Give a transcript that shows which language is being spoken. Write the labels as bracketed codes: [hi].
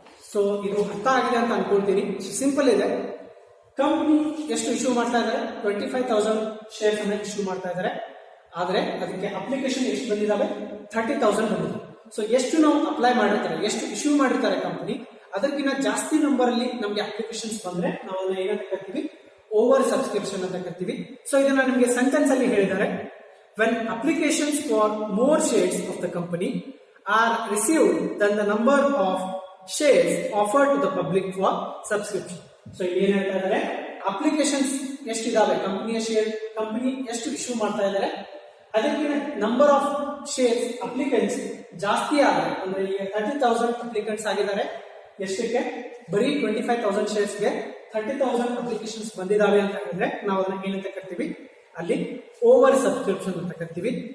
[kn] So ಇದು ಅರ್ಥ ಆಗಿದೆ ಅಂತ ಅನ್ಕೊಳ್ತೀನಿ. ಸಿಂಪಲ್ ಇದೆ. ಕಂಪನಿ ಎಷ್ಟು ಇಶ್ಯೂ ಮಾಡ್ತಾ ಇದ್ದಾರೆ, 25,000 ಶೇರ್ಸ್ ಅನ್ನ ಇಶ್ಯೂ ಮಾಡ್ತಾ ಇದ್ದಾರೆ. ಆದ್ರೆ ಅದಕ್ಕೆ ಅಪ್ಲಿಕೇಶನ್ ಎಷ್ಟು ಬಂದಿದ್ದಾವೆ, 30,000 ಬಂದಿದೆ. ಸೊ ಎಷ್ಟು ನಾವು ಅಪ್ಲೈ ಮಾಡಿರ್ತಾರೆ, ಎಷ್ಟು ಇಶ್ಯೂ ಮಾಡಿರ್ತಾರೆ ಕಂಪನಿ, ಅದಕ್ಕಿಂತ ಜಾಸ್ತಿ ನಂಬರ್ ಅಲ್ಲಿ ನಮ್ಗೆ ಅಪ್ಲಿಕೇಶನ್ಸ್ ಬಂದ್ರೆ ನಾವು ಅದನ್ನ ಏನಂತ ಕರಿತೀವಿ, ಓವರ್ ಸಬ್ಸ್ಕ್ರಿಪ್ಷನ್ ಅಂತ ಕರಿತೀವಿ. ಸೊ ಇದನ್ನ ನಿಮಗೆ ಸೆಂಟೆನ್ಸ್ ಅಲ್ಲಿ ಹೇಳಿದ್ದಾರೆ, [en] when applications for more shares of the company are received than the number of shares offered to the public for subscription. [kn] So ಇಲ್ಲಿ ಏನ್ ಹೇಳ್ತಾ ಇದ್ದಾರೆ, ಅಪ್ಲಿಕೇಶನ್ಸ್ ಎಷ್ಟಿದಾವೆ, ಕಂಪನಿ ಎಷ್ಟು ಇಶ್ಯೂ ಮಾಡ್ತಾ ಇದ್ದಾರೆ, ಅದಕ್ಕೆ ನಂಬರ್ ಆಫ್ ಶೇರ್ಸ್ ಅಪ್ಲಿಕೆಂಟ್ಸ್ ಜಾಸ್ತಿ ಆದ್ರೆ, ಅಂದ್ರೆ ಈಗ 30,000 ಅಪ್ಲಿಕೆಂಟ್ಸ್ ಆಗಿದ್ದಾರೆ, ಎಷ್ಟಕ್ಕೆ ಬರೀ 25,000 ಶೇರ್ಸ್ಗೆ 30,000 ಅಪ್ಲಿಕೇಶನ್ಸ್ ಬಂದಿದಾವೆ ಅಂತ ಹೇಳಿದ್ರೆ ನಾವು ಅದನ್ನ ಏನಂತ ಕರಿತೀವಿ, ಅಲ್ಲಿ ಓವರ್ ಸಬ್ಸ್ಕ್ರಿಪ್ಷನ್ ಅಂತ ಕರಿತೀವಿ.